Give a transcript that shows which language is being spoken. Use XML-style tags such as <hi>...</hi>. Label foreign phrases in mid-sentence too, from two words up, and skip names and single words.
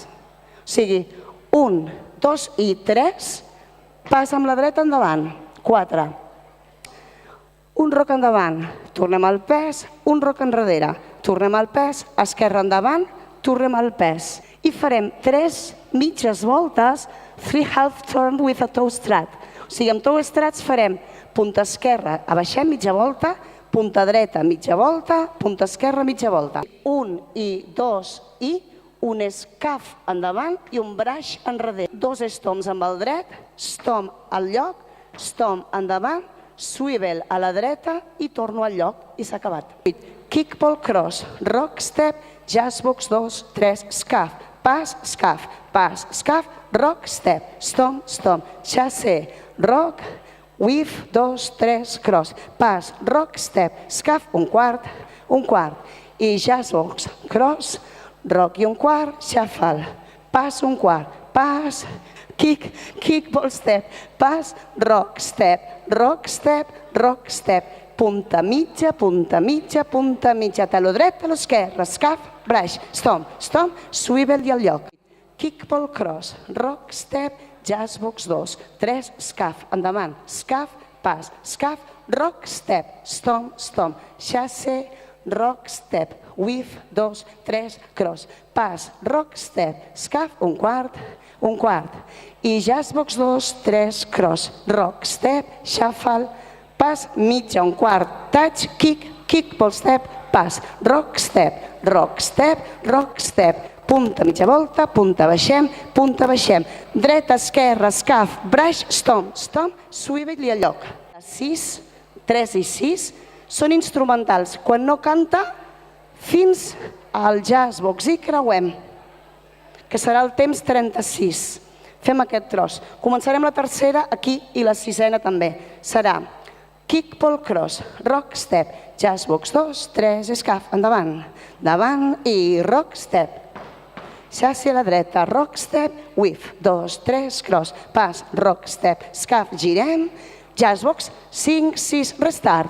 <ca>O sigui, 1, 2 i 3, pas amb la dreta endavant, 4. Un rock endavant, tornem al pes, un rock enrere, tornem al pes, esquerra endavant, tornem al pes. I farem 3 mitges voltes, 3</ca> <en>half turn with a toe strat.</en> <ca>O sigui, amb</ca> <en>toe strats</en> <ca>farem punta esquerra, abaixem mitja volta, punta dreta mitja volta, punta esquerra mitja volta. 1 i 2 i un escaf endavant i un braç enrere. 2 stomps amb el dret, stomp al lloc, stomp endavant, swivel a la dreta i torno al lloc i s'ha acabat.</ca> <en>Kickball cross, rock step, jazz box 2, 3,</en> <ca>escaf, pas, escaf, pas, escaf,</ca> <en>rock step, stomp, stomp, chassé, rock, whiff, 2, 3, cross, pas, rock step,</en> <ca>escaf, un quart, i</ca> <en>jazz box, cross, rock</en> <ca>i un quart, shuffle, pas, un quart, pas,</ca> <en>kick, kickball step, pas, rock step, rock step, rock step,</en> <ca>punta mitja, punta mitja, punta mitja, taló dret, taló esquerra, escaf, braç,</ca> <en>stomp, stomp, swivel</en> <ca>i al lloc.</ca> <en>Kickball cross, rock step, jazz box 2, 3,</en> <ca>escaf, endavant, escaf, pas, escaf,</ca> <en>rock step, stomp, stomp, chassé, rock step, whiff, 2, 3, cross, pas, rock step,</en> <ca>escaf, un quart,</ca> <en>i jazz box 2, 3, cross, rock step, shuffle,</en> <ca>pas, mitja, un quart,</ca> <en>touch, kick, kickball step, pas, rock step, rock step, rock step,</en> <ca>punta, mitja volta, punta, baixem, dreta, esquerra, escaf, braç,</ca> <en>stomp, stomp, swivel</en> <ca>i al lloc. 6, 3 i 6 són instrumentals. Quan no canta, fins al jazz box i creuem, que serà el temps 36. Fem aquest tros. Començarem la tercera aquí i la sisena també.</ca> <en>Serà kickball cross, rock step, jazz box 2, 3,</en> <ca>escaf, endavant, davant i</ca> <en>rock step.</en> <ca>Xassi a la dreta,</ca> <en>rock step, whiff, 2, 3, cross, pas, rock step,</en> <ca>escaf, girem,</ca> <en>jazz box, 5, 6, restart.</en>